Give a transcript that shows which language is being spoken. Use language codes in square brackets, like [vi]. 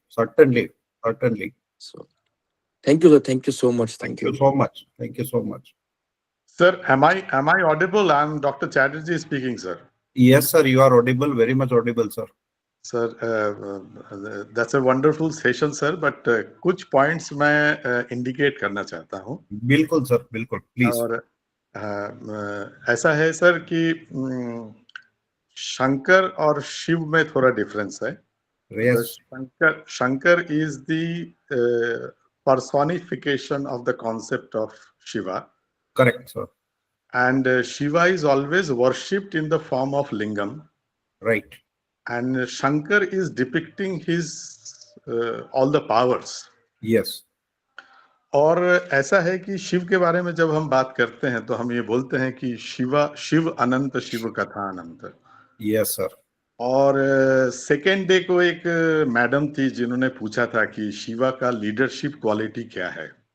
[en] Certainly. so thank you, sir. Thank you so much. Thank you. Thank you so much. Sir, am I audible? I'm Dr. Chatterjee speaking, sir. Yes, sir, you are audible, very much audible, sir. Sir, that's a wonderful session, sir. [hi] But कुछ points मैं indicate करना चाहता हूँ. बिल्कुल sir, बिल्कुल, please. और ऐसा है सर कि शंकर और शिव में थोड़ा डिफरेंस है. [en] Yes. Shankar is the personification of the concept of Shiva. Correct, sir. And Shiva is always worshipped in the form of lingam. Right. And Shankar is depicting his all the powers. Yes. [hi] और ऐसा है कि शिव के बारे में जब हम बात करते हैं तो हम ये बोलते हैं कि शिव अनंत, शिव कथा अनंत. [en] Yes, sir. [hi] और सेकेंड डे को एक मैडम थी जिन्होंने पूछा था कि शिवा का लीडरशिप क्वालिटी क्या है.